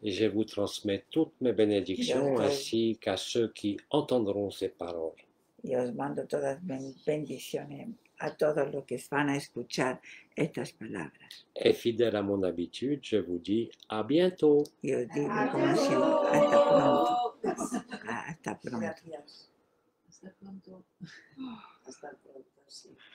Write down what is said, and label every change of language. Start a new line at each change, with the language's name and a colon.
French: et je vous transmets toutes mes bénédictions
Spanish: Yo doy-
French: ainsi qu'à ceux qui entendront ces paroles.
Spanish: Y os mando todas bendiciones a todos los que van a escuchar estas palabras.
French: Et fidèle à mon habitude, je vous dis à bientôt.
Spanish: Y os digo, como siempre, hasta pronto. Hasta pronto. Gracias. Hasta pronto. Hasta pronto, sí.